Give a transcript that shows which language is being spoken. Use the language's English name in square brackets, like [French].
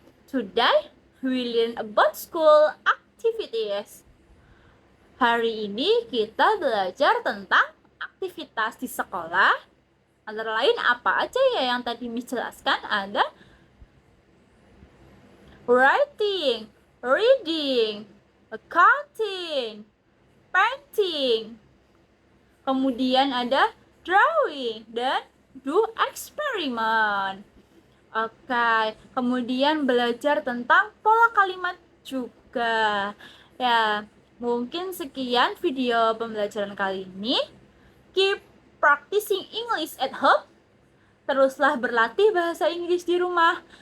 [English] Today, we learn about school activities. [Indonesian] Hari ini kita belajar tentang aktivitas di sekolah. Antara lain apa aja ya yang tadi Miss jelaskan? Ada [English] writing, reading, accounting, painting. [Indonesian] Kemudian ada drawing dan do experiment. Oke, kemudian belajar tentang pola kalimat juga. Ya, mungkin sekian video pembelajaran kali ini. [English] Keep practicing English at home. [Indonesian] Teruslah berlatih bahasa Inggris di rumah.